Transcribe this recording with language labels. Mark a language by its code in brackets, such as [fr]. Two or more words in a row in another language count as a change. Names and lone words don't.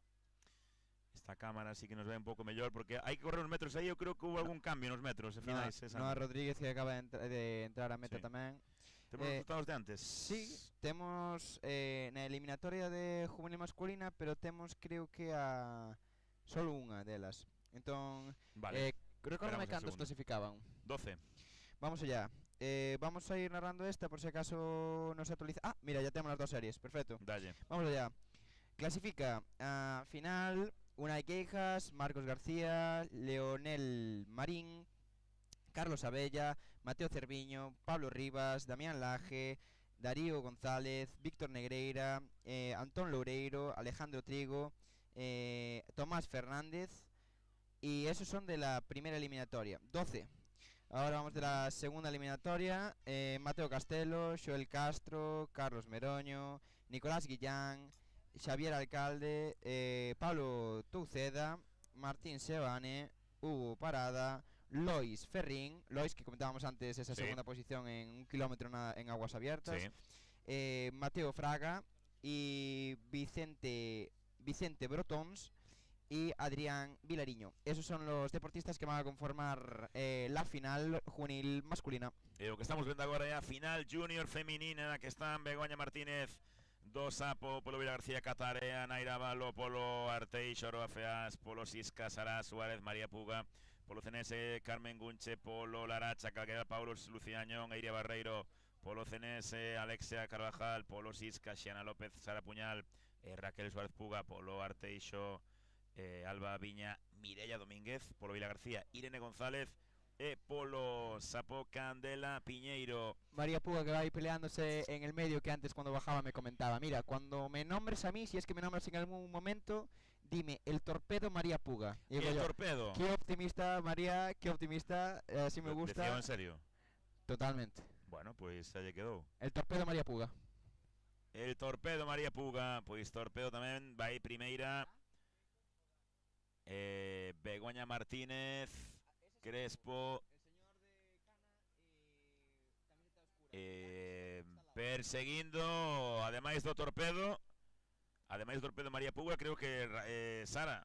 [gl] Esta cámara sí que nos ve un pouco mellor porque hai que correr uns metros aí, eu creo que hubo algún cambio nos metros e finais. Noa Rodríguez, que acaba de entrar a meta Sí. tamén. Temos os resultados de antes. Sí, temos na eliminatoria de juvenil masculina, pero temos creo que a solo unha delas. Entón, Vale. recórdame Esperamos a cantos segunda. clasificaban. 12. [es] Vamos allá. Vamos a ir narrando esta por si acaso no se actualiza. Ah, mira, ya tenemos las dos series, perfecto. [gl] Dalle. [es] Vamos allá. [gl] Clasifica a final Unai Queijas, Marcos García, Leonel Marín, Carlos Abella, Mateo Cerviño, Pablo Rivas, Damián Laje, Darío González, Víctor Negreira, Antón Loureiro, Alejandro Trigo, Tomás Fernández. [es] Y esos son de la primera eliminatoria. 12. Ahora vamos de la segunda eliminatoria. Mateo Castelo, Joel Castro, Carlos Meroño, Nicolás Guillán, Xavier Alcalde, Pablo Touceda, Martín Sebane, Hugo Parada, Lois Ferrín, Lois que comentábamos antes esa Sí. segunda posición en 1 kilómetro en aguas abiertas, Sí. Mateo Fraga y Vicente Brotons y Adrián Vilariño. Esos son los deportistas que van a conformar la final juvenil masculina. [gl] E o que estamos vendo agora é a final junior feminina na que están Begoña Martínez do Sapo, polo Vila García Catarea, Naira Valo, polo Arteixo, Aroa Feas, polo Sisca, Sara Suárez, María Puga, polo Cenese, Carmen Gunche, polo Laracha, Calquera Paulo, Luciañón, Eiria Barreiro, polo Cenese, Alexia Carvajal, polo Sisca, Xiana López, Sara Puñal, Raquel Suárez Puga, polo Arteixo, Alba Viña, Mireia Domínguez, polo Vila García, Irene González, polo Sapo Candela Piñeiro. [es] María Puga, que va ahí peleándose en el medio, que antes cuando bajaba me comentaba: mira, cuando me nombres a mí, si es que me nombras en algún momento, dime, el torpedo María Puga. Y digo El yo, torpedo. qué optimista, María, qué optimista, así me gusta. [gl] Decíao en serio? Totalmente. Bueno, pois xa lle quedou. [es] El torpedo María Puga. El torpedo María Puga, [gl] pois torpedo tamén vai primeira. Begoña Martínez, Crespo, perseguindo, ademais do torpedo María Puga, creo que Sara.